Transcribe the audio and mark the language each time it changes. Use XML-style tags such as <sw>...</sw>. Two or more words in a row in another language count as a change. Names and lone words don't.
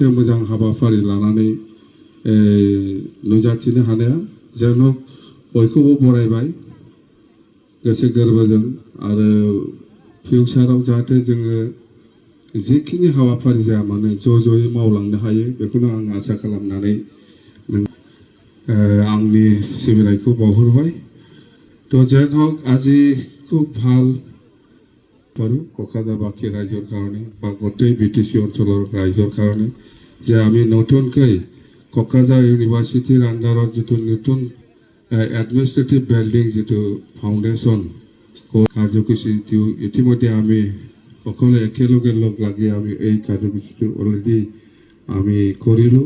<brx>मोजां हाबाफारि लानानै नुजाथिनो हानाया जेन' बयखौबो बरायबाय गोसो गोरबोजों आरो फिउचाराव जाहाथे जोङो जिखिनि हाबाफारि जाया मानो ज'यै मावलांनो हायो बेखौनो आं आसा खालामनानै आंनि सिबिनायखौ बावहरबाय।</brx> <as>तो যেন হোক আজি খুব ভাল পাৰোঁ কক্ৰাজাৰবাসী ৰাইজৰ কাৰণে বা গোটেই বিটিচি অঞ্চলৰ ৰাইজৰ কাৰণে যে আমি নতুনকৈ কক্ৰাঝাৰ ইউনিভাৰ্চিটিৰ আণ্ডাৰত যিটো নতুন</as> <en>administrative building</en> <as>যিটো ফাউণ্ডেশ্যন কাৰ্যসূচী ইতিমধ্যে আমি সকলে একেলগে লগ লাগি আমি এই কাৰ্যসূচীটো অলৰেডি আমি কৰিলোঁ।</as>